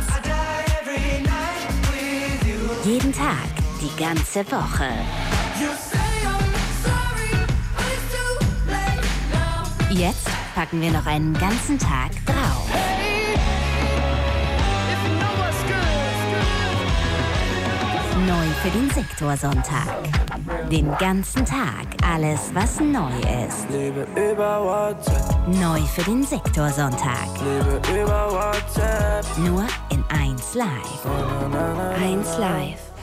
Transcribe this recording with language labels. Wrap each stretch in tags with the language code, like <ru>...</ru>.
<en>I die every night with you.</en> <de>Jeden Tag, die ganze Woche.</de> <en>You say I'm sorry, but it's too late now.</en> <de>Jetzt packen wir noch einen ganzen Tag drauf.</de> <en>Hey, if you know what's good, it's good.</en> <de>Neu für den Sektorsonntag. Den ganzen Tag alles, was neu ist. Liebe über WhatsApp. Neu für den Sektorsonntag. Liebe über WhatsApp. Nur in 1 Live. 1 Live.</de>